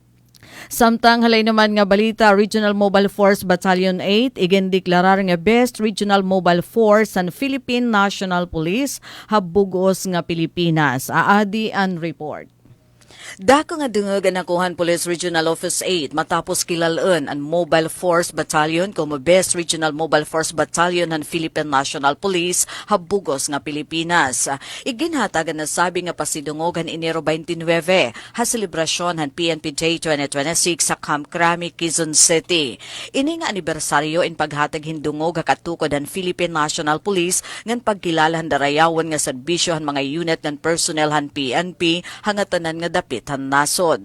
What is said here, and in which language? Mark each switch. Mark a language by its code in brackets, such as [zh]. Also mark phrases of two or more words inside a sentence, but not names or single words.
[war] Samtang halay naman nga balita, Regional Mobile Force Battalion 8 igindeklarar nga Best Regional Mobile Force ang Philippine National Police habugos nga Pilipinas. Aadi ang report. Dako nga dungog ang nakuhan Police Regional Office 8 matapos kilalaan ang Mobile Force Battalion como Best Regional Mobile Force Battalion ng Philippine National Police habugos nga Pilipinas. Iginhatagan na sabi nga pasidungogan Enero 29 ha selebrasyon han PNP Day 2026 sa Camp Crame, Quezon City. Ini nga anibersaryo in paghatag hindungog ha katukod ang Philippine National Police ngan pagkilala han darayawan nga serbisyo han mga unit ng personnel han PNP hangatanan nga dapit han nasod.